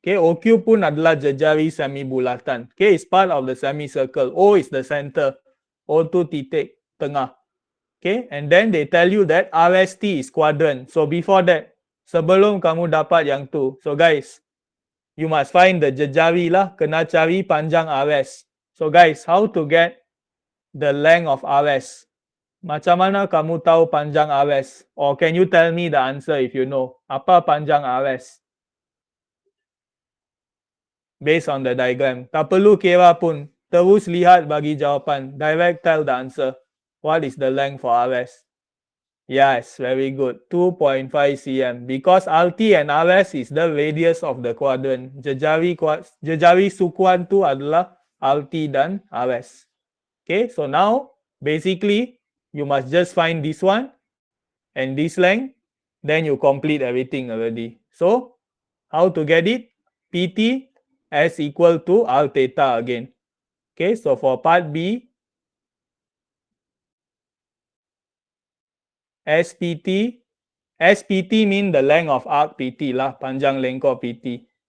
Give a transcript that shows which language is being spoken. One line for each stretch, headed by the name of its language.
Malay: Okay, OQ pun adalah jejari semi bulatan.
English: Okay, it's part of the semicircle. O is the center.
Malay: O tu titik tengah.
English: Okay, and then they tell you that RST is quadrant. So before that,
Malay: sebelum kamu dapat yang tu,
English: so guys, you must find the jejari lah,
Malay: kena cari panjang RS.
English: So guys, how to get the length of RS?
Malay: Macam mana kamu tahu panjang RS?
English: Or can you tell me the answer if you know?
Malay: Apa panjang RS?
English: Based on the diagram.
Malay: Tak perlu kira pun. Terus lihat bagi jawapan.
English: Direct tell the answer. What is the length for RS? Yes, very good. 2.5 cm. Because RT and RS is the radius of the quadrant.
Malay: Jejari sukuan tu adalah RT dan RS.
English: Okay, so now basically you must just find this one and this length. Then you complete everything already. So how to get it? PT S equal to R theta again. Okay, so for part B, SPT, SPT mean the length of arc PT lah,
Malay: panjang lengkor PT.